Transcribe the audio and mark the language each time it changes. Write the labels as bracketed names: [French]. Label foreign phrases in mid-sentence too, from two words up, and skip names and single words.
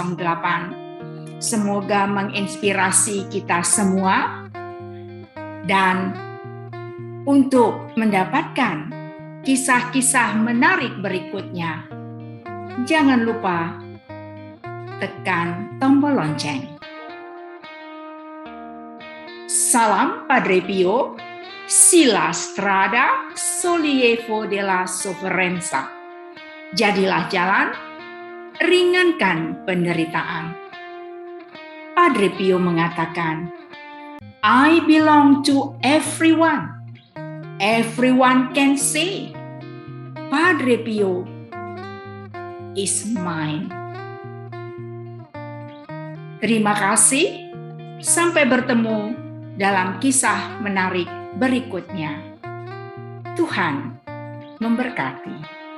[Indonesian] Semoga menginspirasi kita semua, dan untuk mendapatkan kisah-kisah menarik berikutnya, jangan lupa tekan tombol lonceng. [Italian] Salam Padre Pio, sila strada sollievo della sofferenza. [Indonesian] Jadilah jalan, ringankan penderitaan. Padre Pio mengatakan, [English] I belong to everyone. Everyone can say, Padre Pio is mine. [Indonesian] Terima kasih. Sampai bertemu dalam kisah menarik berikutnya. Tuhan memberkati.